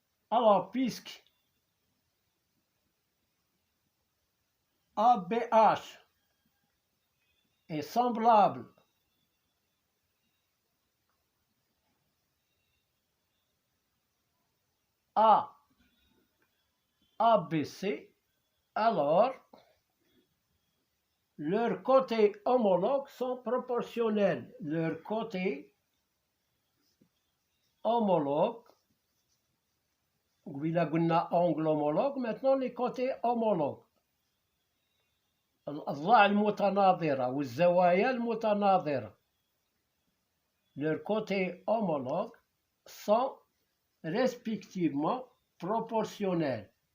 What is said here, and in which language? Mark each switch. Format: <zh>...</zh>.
<fr>Alors, puisque ABH est semblable à ABC, alors leurs côtés homologues sont proportionnels. Leurs côtés homologues,</fr> <ar>وإلا قلنا</ar> <fr>angle homologue, maintenant les côtés homologues.</fr> <ar>الأضلاع المتناظرة والزوايا المتناظرة.</ar> <fr>Leurs côtés homologues sont respectivement proportionnels.</fr>